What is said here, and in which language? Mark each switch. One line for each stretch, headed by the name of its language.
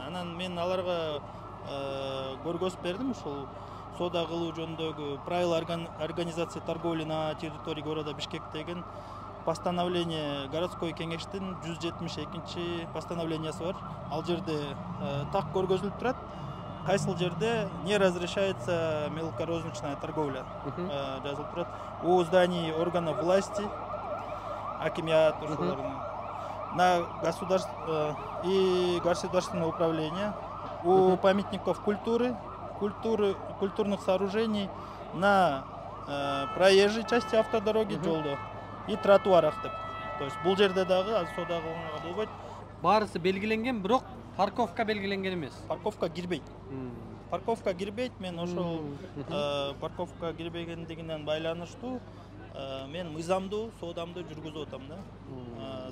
Kyrgyz: Анан мен аларга көргөзүп бердим ушул соода кылуу жөнүндөгү
Russian: правила организации торговли на территории города Бишкек
Kyrgyz: деген постановление городской кеңештин 172 постановлениясы бар. Ал жерде так көргөзүлүп турат. Кайсыл жерде
Russian: не разрешается мелкорозничная торговля
Kyrgyz: жазылып турат.
Russian: У зданий органов власти, акимият, на государство и государственное управление, у памятников культуры, культурных сооружений, на проезжей части автодороги жолдо и тротуарах деп. То есть
Kyrgyz: бул жерде дагы соода кылганга болбойт. Баарысы белгиленген, бирок парковка белгиленген эмес. Парковка кирбейт. Парковка кирбейт. Мен ошол парковка кирбегендигинен байланыштуу мен мыйзамдуу соодамды жүргүзүп атам да.